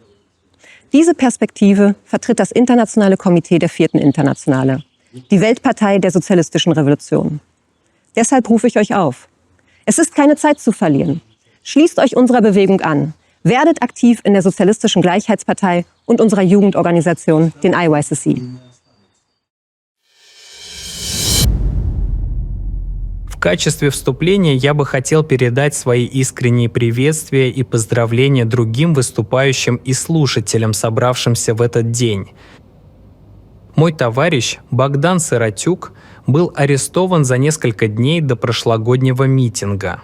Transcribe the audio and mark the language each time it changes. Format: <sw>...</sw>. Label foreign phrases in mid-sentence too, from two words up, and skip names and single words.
<de>Diese Perspektive vertritt das Internationale Komitee der 4. Internationale, die Weltpartei der sozialistischen Revolution. Deshalb rufe ich euch auf. Es ist keine Zeit zu verlieren. Schließt euch unserer Bewegung an. Werdet aktiv in der Sozialistischen Gleichheitspartei und unserer Jugendorganisation, den IYCC.</de> <ru>В качестве вступления я бы хотел передать свои искренние приветствия и поздравления другим выступающим и слушателям, собравшимся в этот день. Мой товарищ Богдан Сиротюк был арестован за несколько дней до прошлогоднего митинга.</ru>